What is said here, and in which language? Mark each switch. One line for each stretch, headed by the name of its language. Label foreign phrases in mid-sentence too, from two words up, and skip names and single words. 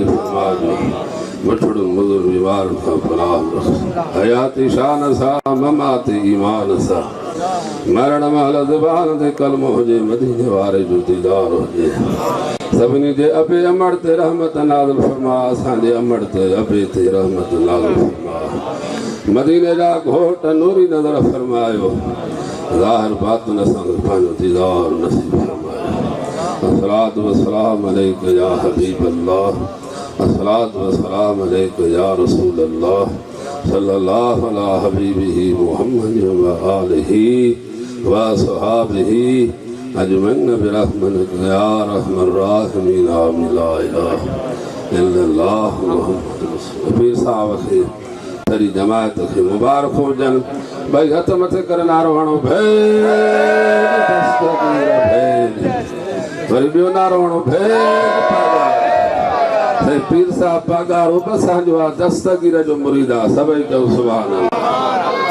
Sindhi: फरमाइजो मठड़ुनि मुज़ुर बीमारनि खां पनाह रख हयाती शान सां ममाती ईमान सां मरण महिल ज़ुबान ते कलमो हुजे मदीने वारे जो दीदार हुजे सभिनी जे अबे अमड़ ते रहमत नाज़िल फरमा असांजे अमड़ ते अबे ते रहमत नाज़िल फरमा मदीने जा घोट नूरी नज़र फरमायो ज़ाहिर बातिन असांखे पंहिंजो दीदार नसीब
Arabic: फरमायो الصلاة والسلام عليك يا حبيب الله الصلاة والسلام عليك يا رسول الله صلى الله على حبيبه محمد وآله وصحبه أجمعين برحمتك يا أرحم الراحمين آمين لا إله إلا الله محمد رسول
Sindhi: पीर साहब खे तेरी जमात खे मुबारक हुजनि भाई हथ मथे करे नारो हणो भेण दस्तगीर भेण वरी ॿियो नारो हणो भेण पीर साहब पगारो बि असांजो आहे दस्तगीर जो मुरीद आहे सभई चओ
Arabic: سبحان الله